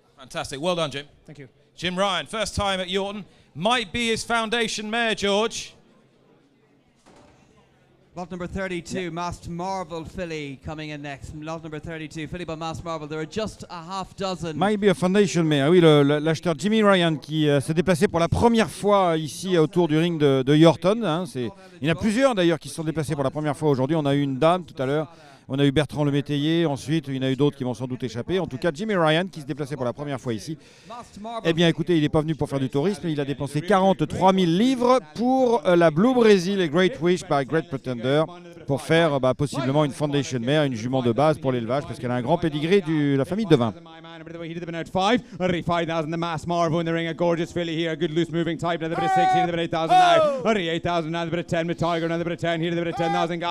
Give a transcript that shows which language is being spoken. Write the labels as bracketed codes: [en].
[en] Fantastic. Well done, Jim. Thank you. Jim Ryan, first time at Yorton. Might be his foundation mare, George. Lot number 32, Masked Marvel filly coming in next. Lot number 32, filly by Masked Marvel. There are just a half dozen. Might be a foundation mare. [fr] Oui, l'acheteur Jimmy Ryan qui s'est déplacé pour la première fois ici autour du ring de Yorton. Hein, il y en a plusieurs d'ailleurs qui se sont déplacés pour la première fois aujourd'hui. On a eu une dame tout à l'heure. On a eu Bertrand le Métayer, ensuite il y en a eu d'autres qui vont sans doute échapper. En tout cas, Jimmy Ryan qui se déplaçait pour la première fois ici. Eh bien écoutez, il n'est pas venu pour faire du tourisme, il a dépensé 43 000 livres pour la Blue Brazil et Great Wish by Great Pretender pour faire possiblement une [en] foundation mare, [fr] une jument de base pour l'élevage parce qu'elle a un grand pédigré de la famille de vin. [en] down, but the way he did the out 5, 5,000, the Mass Marvo in the ring, a gorgeous filly here, a good loose moving type, another bit of 6, here the bit 8,000 now, 8,000, another bit of 10 with Tiger, another bit of 10, here the bit of 10,000 gal.